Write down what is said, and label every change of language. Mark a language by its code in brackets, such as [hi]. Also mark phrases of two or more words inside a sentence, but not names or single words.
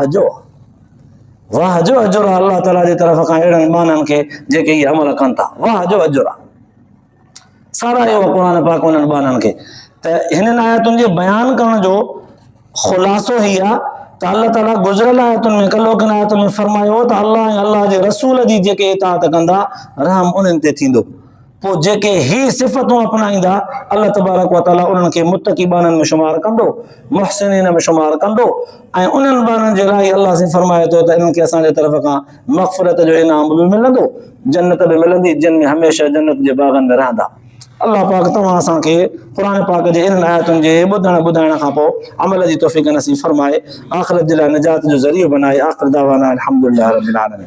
[sd] वाह जो अजुर आहे अल्लाह ताला जी तरफ़ खां अहिड़नि ॿारनि खे जेके इहे अमल कनि था वाह जो अजुर आहे सारायो आहे क़ुर पाक उन्हनि ॿारनि खे त हिननि आयतुनि जे बयान करण जो ख़ुलासो ही आहे त अल्लाह ताला गुज़िरियल आयतुनि में कलो किन आयतुनि में फरमायो त अल्लाह ऐं अल्लाह जे रसूल जी जेके इताअत कंदा रहम उन्हनि ते थींदो पोइ जेके ही सिफ़तूं अपनाईंदा अल्लाह तबारक व तआला उन्हनि खे मुत्तक़ी ॿारनि में शुमार कंदो मुहसिनीन में शुमार कंदो ऐं उन्हनि ॿारनि जे लाइ अल्लाह से फरमाए थो त इन्हनि खे असांजे तरफ़ खां मग़फ़िरत जो इनाम बि मिलंदो जन्नत बि मिलंदी जिन में हमेशह जन्नत जे बाग़नि में रहंदा अल्लाह पाक तव्हां असांखे क़ुर पाक जे इन्हनि आयतुनि जे ॿुधाइण खां पोइ अमल जी तौफ़ीक़ नसीब फरमाए आख़िरत जे लाइ निजात जो ज़रियो बनाए [ar] آخر دعوانا الحمد لله رب العالمين.